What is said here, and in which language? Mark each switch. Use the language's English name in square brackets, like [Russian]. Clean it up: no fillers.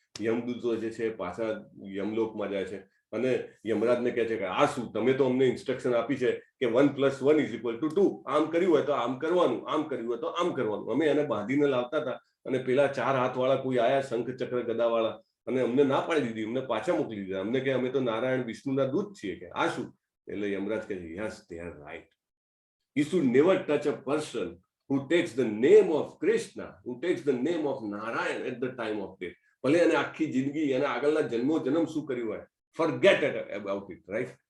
[Gujarati] યમદૂતો જે છે પાછા યમલોકમાં જાય છે અને યમરાજને કહે છે કે આ શું, તમે તો અમને ઇન્સ્ટ્રક્શન આપી છે કે 1 + 1 = 2, આમ કર્યું હોય તો આમ કરવાનું, આમ કર્યું હોય તો આમ કરવાનું. અમે એને બાંધીને લાવતા હતા અને પેલા 4 હાથવાળા કોઈ આયા, શંખ ચક્ર ગદાવાળા, અને અમને ના પાડી દીધી, અમને પાછા મોકલી દીધા. અમને કે અમે તો નારાયણ વિષ્ણુના દૂત છીએ, કે આ શું? એટલે યમરાજ કહે છે yes, [English] they are right. You should never touch a person who takes the name of Krishna, who takes the name of Narayan at the time of death. [Gujarati] ભલે એને આખી જિંદગી એને આગળના જન્મ શું કર્યું હોય, [English] forget about it, right?